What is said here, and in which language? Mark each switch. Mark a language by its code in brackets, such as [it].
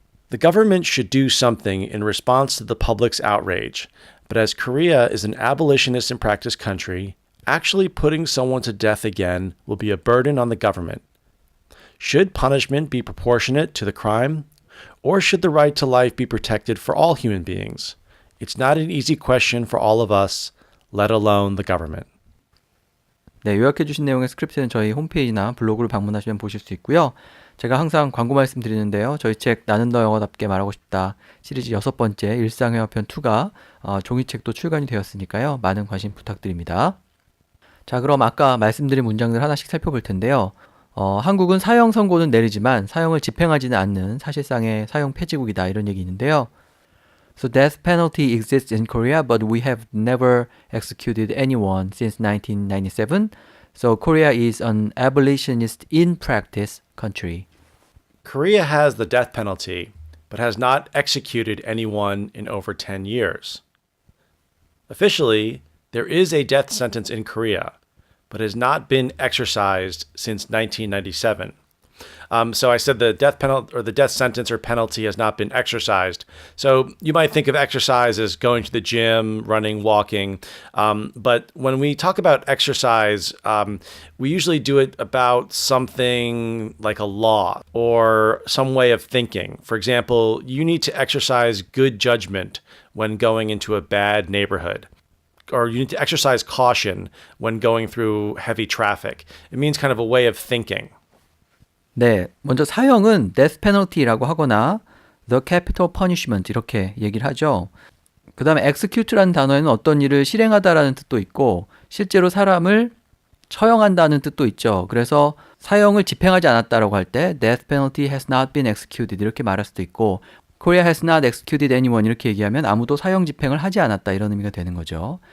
[en] The government should do something in response to the public's outrage, but as Korea is an abolitionist in practice country, actually putting someone to death again will be a burden on the government. Should punishment be proportionate to the crime? Or should the right to life be protected for all human beings? It's not an easy question for all of us, let alone the government. [ko] 네, 요약해 주신 내용의 스크립트는 저희 홈페이지나 블로그를 방문하시면 보실 수 있고요. 제가 항상 광고 말씀드리는데요. 저희 책 나는 너 영어답게 말하고 싶다 시리즈 6번째 일상회화편 2가 종이책도 출간이 되었으니까요. 많은 관심 부탁드립니다. 자, 그럼 아까 말씀드린 문장들 하나씩 살펴볼 텐데요. 한국은 사형 선고는 내리지만 사형을 집행하지는 않는 사실상의 사형 폐지국이다 이런 얘기 있는데요. [en] So death penalty exists in Korea, but we have never executed anyone since 1997. So Korea is an abolitionist in practice country. Korea has the death penalty, but has not executed anyone in over 10 years. Officially, there is a death sentence in Korea, but has not been exercised since 1997. So I said the death penalty or the death sentence or penalty has not been exercised. So you might think of exercise as going to the gym, running, walking. But when we talk about exercise, we usually do it about something like a law or some way of thinking. For example, you need to exercise good judgment when going into a bad neighborhood. Or you need to exercise caution when going through heavy traffic. It means kind of a way of thinking. [ko] 네, 먼저 사형은 death penalty라고 하거나 the capital punishment 이렇게 얘기를 하죠. 그 다음에 execute라는 단어에는 어떤 일을 실행하다라는 뜻도 있고 실제로 사람을 처형한다는 뜻도 있죠. 그래서 사형을 집행하지 않았다라고 할 때 [en] death penalty has not been executed [ko] 이렇게 말할 수도 있고 [en] Korea has not executed anyone [ko] 이렇게 얘기하면 아무도 사형 집행을 하지 않았다 이런 의미가 되는 거죠.